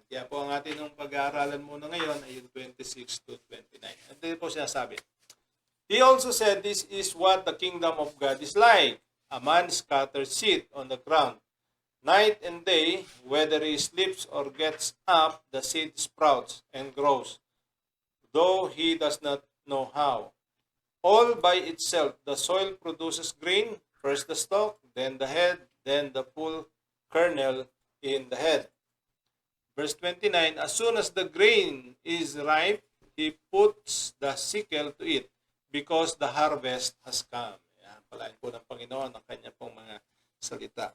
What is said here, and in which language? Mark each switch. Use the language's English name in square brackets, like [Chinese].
[Filipino] Kaya po ang atin ng pag-aaralan muna ngayon ay yung 26 to 29. At dito po sinasabi, [English] He also said, this is what the kingdom of God is like. A man scatters seed on the ground. Night and day, whether he sleeps or gets up, the seed sprouts and grows, though he does not know how. All by itself, the soil produces grain, first the stalk, then the head, then the full kernel in the head. Verse 29, as soon as the grain is ripe, he puts the sickle to it, because the harvest has come. [Filipino] Yan, palain po ng Panginoon ang kanya pong mga salita.